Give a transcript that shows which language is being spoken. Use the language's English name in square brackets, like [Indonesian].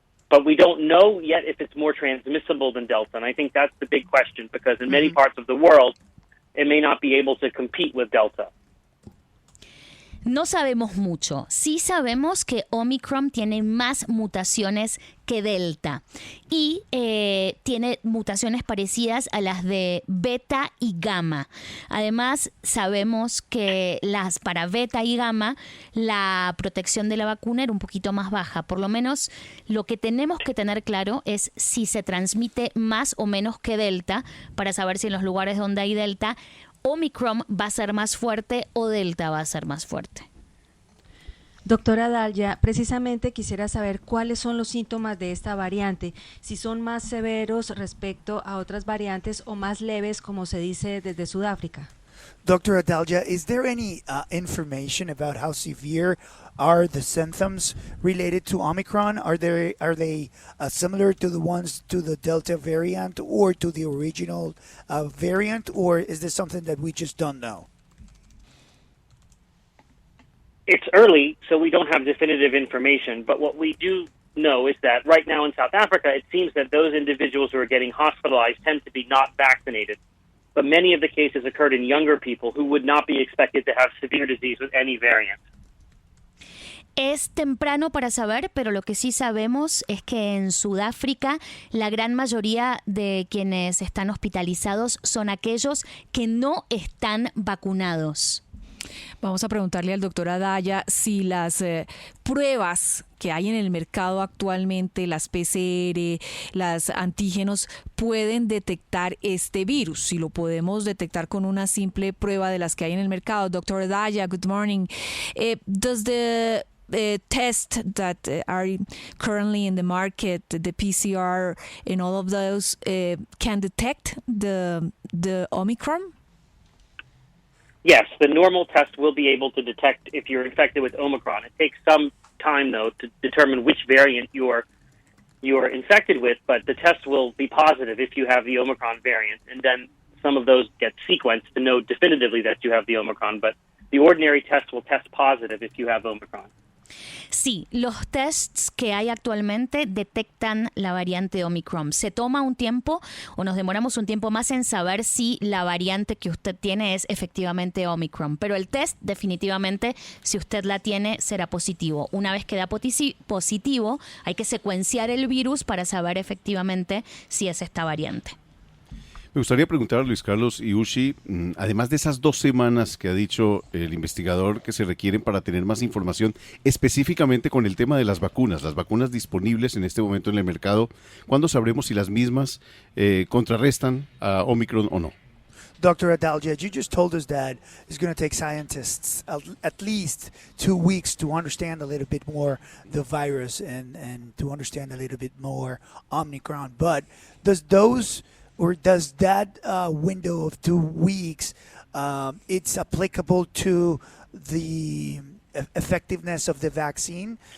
[English] But we don't know yet if it's more transmissible than Delta, and I think that's the big question because in many parts of the world, it may not be able to compete with Delta. [Spanish] No sabemos mucho. Sí sabemos que Omicron tiene más mutaciones que Delta y tiene mutaciones parecidas a las de Beta y Gamma. Además, sabemos que para Beta y Gamma la protección de la vacuna era un poquito más baja. Por lo menos lo que tenemos que tener claro es si se transmite más o menos que Delta para saber si en los lugares donde hay Delta Omicron va a ser más fuerte o Delta va a ser más fuerte. Doctora Adalja, precisamente quisiera saber cuáles son los síntomas de esta variante, si son más severos respecto a otras variantes o más leves, como se dice desde Sudáfrica. [English] Dr. Adalja, is there any information about how severe are the symptoms related to Omicron? Are they similar to the ones to the Delta variant or to the original variant, or is this something that we just don't know? It's early, so we don't have definitive information, but what we do know is that right now in South Africa, it seems that those individuals who are getting hospitalized tend to be not vaccinated. But many of the cases occurred in younger people who would not be expected to have severe disease with any variant. [Spanish] Es temprano para saber, pero lo que sí sabemos es que en Sudáfrica la gran mayoría de quienes están hospitalizados son aquellos que no están vacunados. Vamos a preguntarle al doctor Adalja si las pruebas que hay en el mercado actualmente, las PCR, las antígenos, pueden detectar este virus. Si lo podemos detectar con una simple prueba de las que hay en el mercado. [English] Doctor Adalja, good morning. Does the test that are currently in the market, the PCR and all of those, can detect the Omicron? Yes, the normal test will be able to detect if you're infected with Omicron. It takes some time, though, to determine which variant you're infected with, but the test will be positive if you have the Omicron variant, and then some of those get sequenced to know definitively that you have the Omicron, but the ordinary test will test positive if you have Omicron. [Spanish] Sí, los tests que hay actualmente detectan la variante Omicron. Se toma un tiempo o nos demoramos un tiempo más en saber si la variante que usted tiene es efectivamente Omicron. Pero el test definitivamente, si usted la tiene, será positivo. Una vez que da positivo, hay que secuenciar el virus para saber efectivamente si es esta variante. Me gustaría preguntar a Luis Carlos y Ushi, además de esas 2 semanas que ha dicho el investigador que se requieren para tener más información, específicamente con el tema de las vacunas disponibles en este momento en el mercado, ¿cuándo sabremos si las mismas contrarrestan a Omicron o no? [English] Dr. Adalja, you just told us that it's going to take scientists at least 2 weeks to understand a little bit more the virus and to understand a little bit more Omicron. But does that window of 2 weeks, it's applicable to the effectiveness of the vaccine?